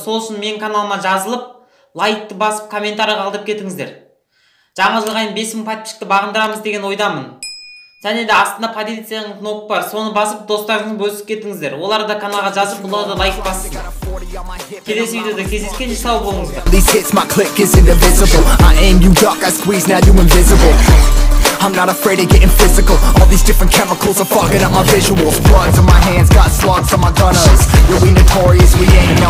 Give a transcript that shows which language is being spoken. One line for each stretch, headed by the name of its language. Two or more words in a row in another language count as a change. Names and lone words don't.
Kazakh: Сол үшін мен каналыма жазылып, лайкты басып, комментарий қалдырып кетіңіздер. Жаңа жылға 5000 подписчикті бағындырамыз деген ойдамын. Және де астында поделиться кнопка бар. Соны басып, достарыңыз бөлісіп кетіңіздер. Олар да каналға жазып, бұлар да лайк бассын. Келесі видеода кездескенше сау болыңыздар.
English: These hits, my click is indivisible. I aim, you duck, I squeeze, now you invisible. I'm not afraid of getting physical. All these different chemicals are fogging up my visuals. Bloods on my hands, got slugs on my gunners. Yeah, we notorious, we ain't no